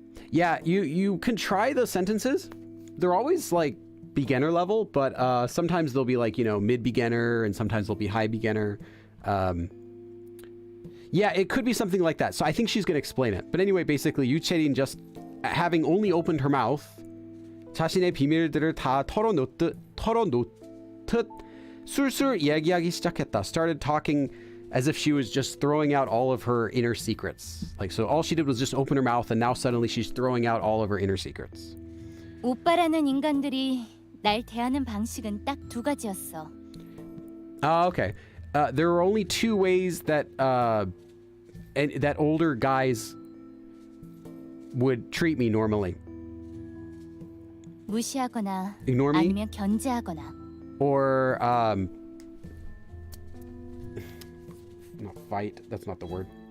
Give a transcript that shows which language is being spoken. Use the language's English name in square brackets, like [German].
[English] Yeah, you can try the sentences. They're always like beginner level, but sometimes they'll be like, mid beginner, and sometimes they'll be high beginner. Yeah, it could be something like that. So I think she's going to explain it. But anyway, basically, 유채린 just having only opened her mouth, [Korean] 자신의 비밀들을 다 털어놓듯 술술 이야기하기 시작했다. [English] Started talking as if she was just throwing out all of her inner secrets. Like, so all she did was just open her mouth and now suddenly she's throwing out all of her inner secrets. [Korean] 오빠라는 인간들이 날 대하는 방식은 딱 두 가지였어. [English] Okay. There are only two ways that that older guys would treat me normally. [Korean] 무시하거나 [English] Ignore me? [Korean] 아니면 견제하거나. [English] Or not fight, that's not the word.